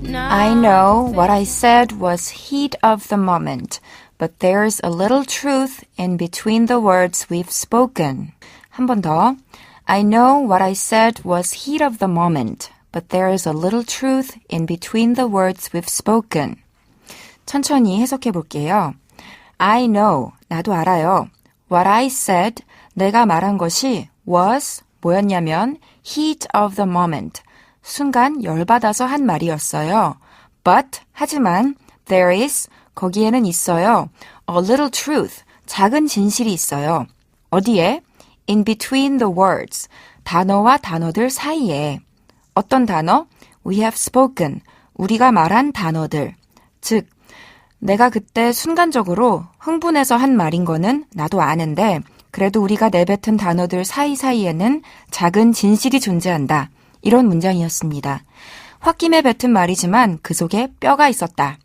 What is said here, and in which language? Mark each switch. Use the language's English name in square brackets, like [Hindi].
[English] I know what I said was heat of the moment, but there's a little truth in between the words we've spoken. [Korean] 한 번 더. [English] I know what I said was heat of the moment, but there's a little truth in between the words we've spoken. [Korean] 천천히 해석해 볼게요. [English] I know, [Korean] 나도 알아요. [English] What I said, [Korean] 내가 말한 것이 [English] was, [Korean] 뭐였냐면 [English] heat of the moment, [Korean] 순간 열받아서 한 말이었어요. [English] But, [Korean] 하지만, [English] there is, [Korean] 거기에는 있어요. [English] A little truth, [Korean] 작은 진실이 있어요. 어디에? [English] In between the words, [Korean] 단어와 단어들 사이에. 어떤 단어? [English] We have spoken, [Korean] 우리가 말한 단어들. 즉, 내가 그때 순간적으로 흥분해서 한 말인 거는 나도 아는데 그래도 우리가 내뱉은 단어들 사이사이에는 작은 진실이 존재한다. 이런 문장이었습니다. 홧김에 뱉은 말이지만 그 속에 뼈가 있었다.